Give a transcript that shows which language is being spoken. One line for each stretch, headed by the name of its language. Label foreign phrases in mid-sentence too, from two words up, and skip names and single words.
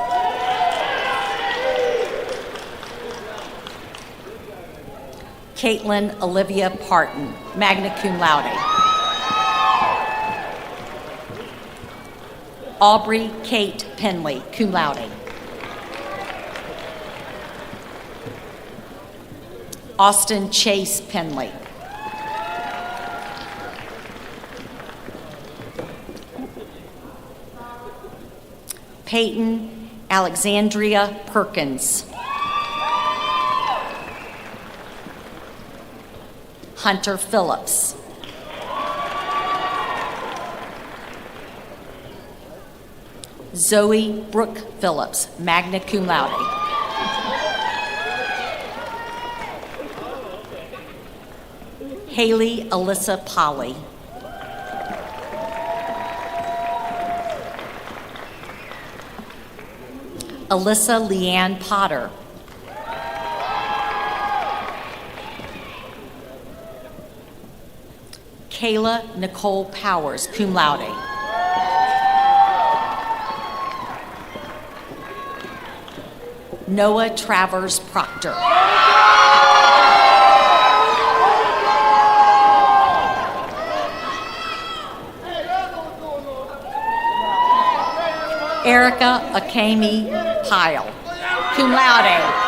English: Caitlin Olivia Parton,
Latin: magna cum laude.
English: Aubrey Kate Penley,
Latin: cum laude.
English: Austin Chase Penley. Peyton Alexandria Perkins. Hunter Phillips. Zoe Brooke Phillips,
Latin: magna cum laude.
English: Haley Alyssa Polly. Alyssa Leanne Potter. Kayla Nicole Powers,
Latin: cum laude.
English: Noah Travers Proctor. Erica Akemi Pyle,
Latin: cum laude.